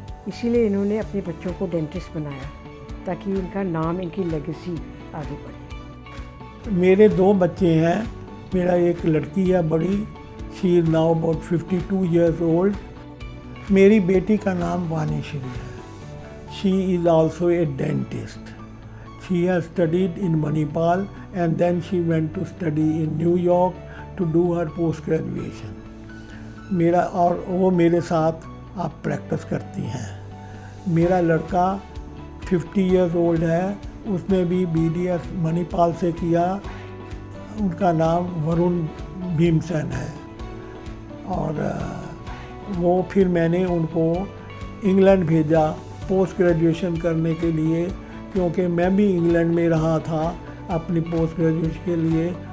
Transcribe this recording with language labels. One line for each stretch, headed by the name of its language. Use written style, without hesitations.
Hindi: इसीलिए इन्होंने अपने बच्चों को डेंटिस्ट बनाया ताकि इनका नाम, इनकी लेगेसी आगे बढ़े। मेरे 2 बच्चे हैं। मेरा एक लड़की है बड़ी,
English: She is now about 52 years old.
Hindi: मेरी बेटी का नाम वानीश्री है।
English: She is also a dentist. She has studied in Manipal and then she went to study in New York to do her post graduation.
Hindi: मेरा और वो मेरे साथ आप प्रैक्टिस करती हैं। मेरा लड़का 50
English: years old
Hindi: है, उसने भी BDS मणिपाल से किया। उनका नाम वरुण भीमसेन है। और वो फिर मैंने उनको इंग्लैंड भेजा पोस्ट ग्रेजुएशन करने के लिए, क्योंकि मैं भी इंग्लैंड में रहा था अपनी पोस्ट ग्रेजुएशन के लिए।